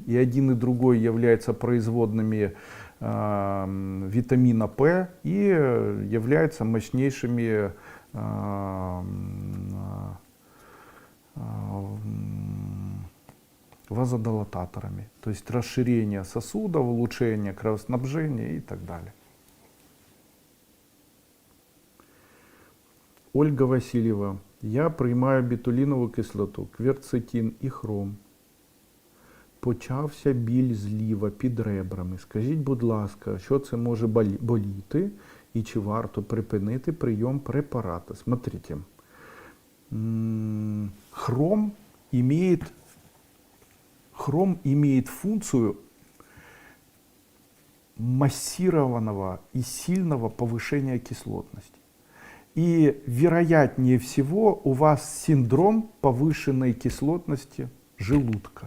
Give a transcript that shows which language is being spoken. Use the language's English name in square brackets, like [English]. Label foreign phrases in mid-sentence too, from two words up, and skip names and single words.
[Russian] И один и другой являются производными витамина П и являются мощнейшими вазодилататорами, то есть расширение сосудов, улучшение кровоснабжения и так далее. Ольга Васильева. [Ukrainian] Я приймаю бетулінову кислоту, кверцетин і хром. Почався біль зліва під ребрами. Скажіть, будь ласка, що це може боліти і чи варто припинити прийом препарата? [Russian] Смотрите, хром имеет функцию массированного и сильного повышения кислотности. И вероятнее всего у вас синдром повышенной кислотности желудка.